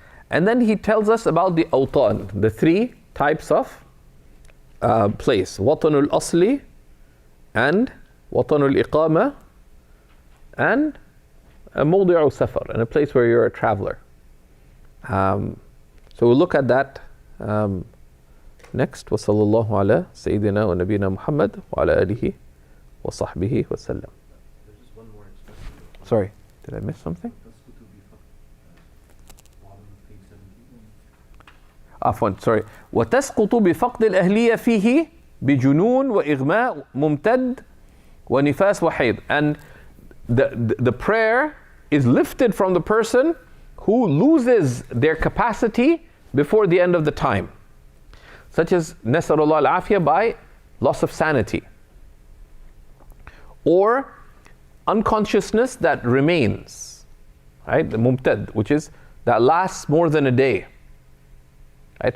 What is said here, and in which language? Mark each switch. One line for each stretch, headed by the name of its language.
English: And then he tells us about the awtan, the 3 types of place. Watanul asli, and watanul iqama, and a mawdi'u safar, and a place where you're a traveler. So we'll look at that Next,
Arabic: وصلى الله على سيدنا ونبينا محمد وعلى آله وصحبه وسلم.
English: There's just one more expression. Sorry, did I miss something? Bottom of page 17. عفوا, sorry.
Arabic: وتسقط بفقد الأهلية فيه بجنون وإغماء ممتد ونفاس وحيض.
English: And the prayer is lifted from the person who loses their capacity before the end of the time, such as Nasarullah al-Afiyah, by loss of sanity, or unconsciousness that remains, right? The mumtad, which is that lasts more than a day. Right?